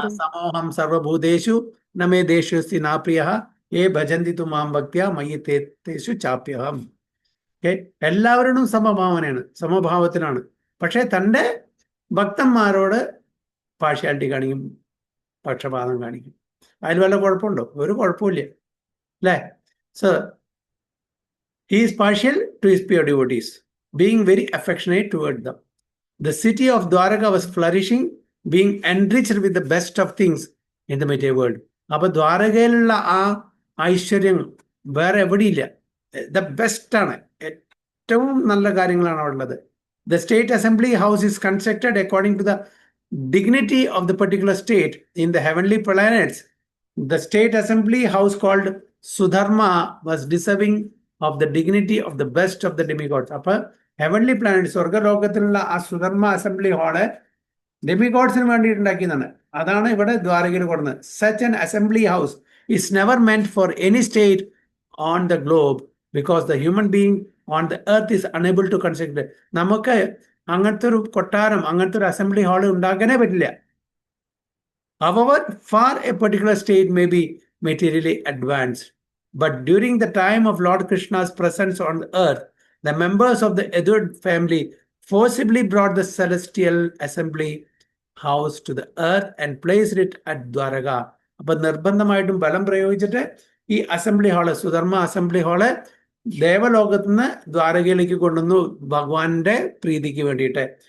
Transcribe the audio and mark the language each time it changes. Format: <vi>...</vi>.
<sa>സമൂഹം സർവഭൂതേഷു നമേ ദേശസ്തി നാപ്രിയഃ യേ ഭജന്തി തു മാം ഭക്ത്യാ മയി തേഷു ചാപ്യഹം.</sa> <ml>എല്ലാവരോടും സമഭാവനയാണ്, സമഭാവത്തിലാണ്. പക്ഷെ തൻ്റെ ഭക്തന്മാരോട് പാർഷ്യാലിറ്റി കാണിക്കും, പക്ഷപാതം കാണിക്കും. അതിൽ വല്ല കുഴപ്പമുണ്ടോ? ഒരു കുഴപ്പമില്ല, അല്ലേ? So</ml> <en>he is partial to his pure devotees, being very affectionate toward them. The city of Dwaraka was flourishing, being enriched with the best of things in the material world.</en> <ml>അപ്പൊ ദ്വാരകയിലുള്ള ആ ഐശ്വര്യം വേറെ എവിടെയില്ല.</ml> <en>the best</en> <ml>ആണ്, ഏറ്റവും നല്ല കാര്യങ്ങളാണ് അവിടെ ഉള്ളത്.</ml> <en>The state assembly house is constructed according to the dignity of the particular state in the heavenly planets. The state assembly house called Sudharma was deserving of the dignity of the best of the demigods.</en> <ml>അപ്പൊ heavenly planet, സ്വർഗലോകത്തിലുള്ള ആ Sudharma assembly hall ഡെമിഗോഡ്സിന് വേണ്ടിയിട്ടുണ്ടാക്കിയതാണ്. അതാണ് ഇവിടെ ദ്വാരകയിൽ കൊടുക്കുന്നത്.</ml> <en>Such an assembly house is never meant for any state on the globe because the human being on the earth is unable to construct it.</en> <ml>നമുക്ക് അങ്ങനത്തെ ഒരു കൊട്ടാരം, അങ്ങനത്തെ ഒരു അസംബ്ലി ഹാൾ ഉണ്ടാക്കാനേ പറ്റില്ല.</ml> <en>However far a particular state may be materially advanced, but during the time of Lord Krishna's presence on the earth, the members of the Yadu family forcibly brought the celestial assembly house to the earth and placed it at Dwaraka.</en> <ml>അപ്പൊ നിർബന്ധമായിട്ടും ബലം പ്രയോഗിച്ചിട്ട് ഈ assembly hall, Sudharma assembly hall ദേവലോകത്ത് നിന്ന് ദ്വാരകയിലേക്ക് കൊണ്ടുവന്നു ഭഗവാന്റെ പ്രീതിക്ക് വേണ്ടിയിട്ട്.</ml>